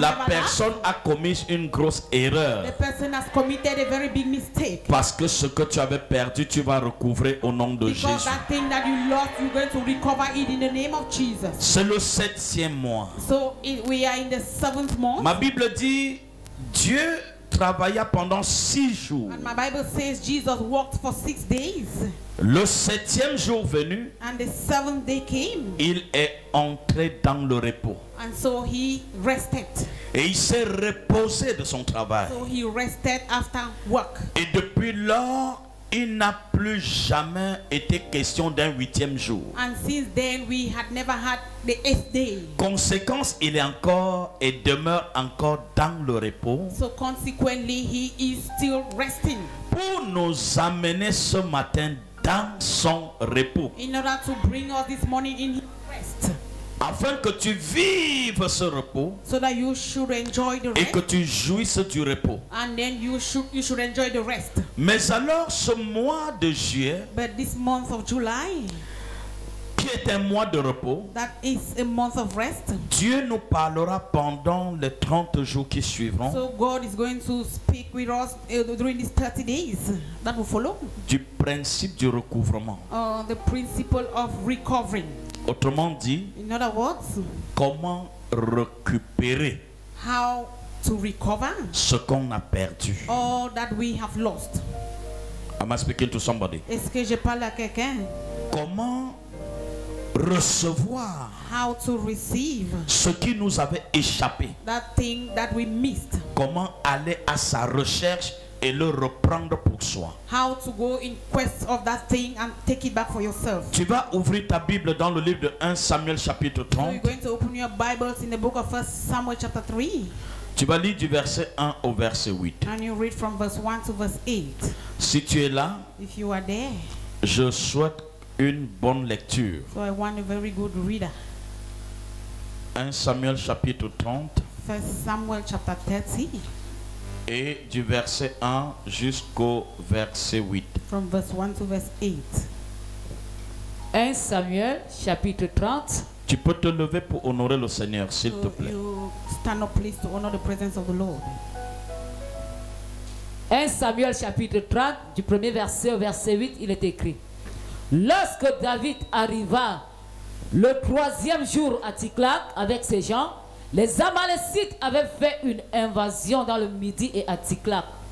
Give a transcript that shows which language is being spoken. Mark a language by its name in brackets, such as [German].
[French] la [English] never laugh, [French] personne a commis une grosse erreur. [English] the person has committed a very big mistake. [French] Parce que ce que tu avais perdu, tu vas recouvrer au nom de [English] Because [French] Jésus. [English] that thing that you lost, you're going to recover it in the name of Jesus. [French] C'est le 7e mois. [English] So we are in the 7th month. [French] Ma Bible dit, Dieu travailla pendant 6 jours. [English] And my Bible says Jesus walked for 6 days. [French] Le 7e jour venu, [English] And the 7th day came. [French] il est entré dans le repos. [English] And so he rested. [French] Et il s'est reposé de son travail. [English] So he rested after work. [French] Et depuis lors, il n'a plus jamais été question d'un 8e jour. [English] And since then we had never had the 8th day. [French] Conséquence, il est encore et demeure encore dans le repos. [English] So consequently he is still resting. [French] Pour nous amener ce matin dans son repos. [English] In order to bring us this morning in his rest. [French] Afin que tu vives ce repos [English] So that you should enjoy the [French] et [English] rest. [French] que tu jouisses du repos. [English] And then you should enjoy the rest. [French] Mais alors ce mois de juillet, [English] But this month of July, [French] qui est un mois de repos, [English] that is a month of rest. [French] Dieu nous parlera pendant les 30 jours qui suivront [English] So God is going to speak with us during these 30 days that will follow. [French] du principe du recouvrement. [English] The principle of recovering. [French] Autrement dit, [English] In other words, [French] comment récupérer [English] how to recover [French] ce qu'on a perdu. [English] all that we have lost. Am I speaking to somebody? [French] Est-ce que je parle à quelqu'un? Comment recevoir [English] How to receive [French] ce qui nous avait échappé? [English] that thing that we missed. [French] Comment aller à sa recherche et le reprendre pour soi? [English] How to go in quest of that thing and take it back for yourself. [French] Tu vas ouvrir ta Bible dans le livre de 1 Samuel chapitre [English] So you're [French] 30. [English] going to open your Bibles in the book of 1 Samuel chapter 3. [French] Tu vas lire du verset 1 au verset 8. [English] And you read from verse 1 to verse 8. [French] Si tu es là, [English] If you are there, [French] je souhaite une bonne lecture. [English] so I want a very good reader. [French] 1 Samuel chapitre 30 [English] 1 Samuel chapter 30 [French] et du verset 1 jusqu'au verset 8. [English] from verse 1 to verse 8. [French] 1 Samuel chapitre 30. Tu peux te lever pour honorer le Seigneur, s'il te [English] So [French] plaît. [English] you stand up please to honor the presence of the Lord. [French] 1 Samuel chapitre 30, du premier verset au verset 8, il est écrit: Lorsque David arriva le 3e jour à Tsiklag avec ses gens, les Amalécites avaient fait une invasion dans le Midi et à Tsiklag.